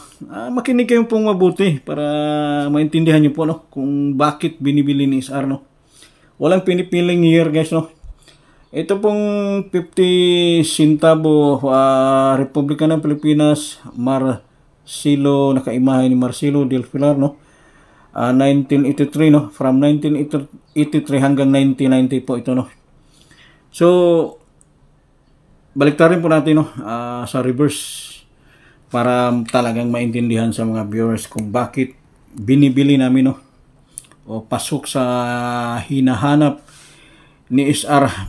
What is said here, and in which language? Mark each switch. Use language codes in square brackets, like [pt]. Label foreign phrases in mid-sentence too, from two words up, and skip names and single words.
[tl] Makinig kayo pong mabuti para maintindihan nyo po, no, kung bakit binibili ni SR, no? Walang pinipiling [en] year guys, [tl] no? Ito pong 50 centavo, Republika ng Pilipinas, Marcelo, nakaimahe ni Marcelo del Pilar, no? 1983, no? From 1983 hanggang 1990 po ito, no? So baliktarin po natin, no, sa reverse, para talagang maintindihan sa mga viewers kung bakit binibili namin, no, o pasok sa hinahanap ni SR.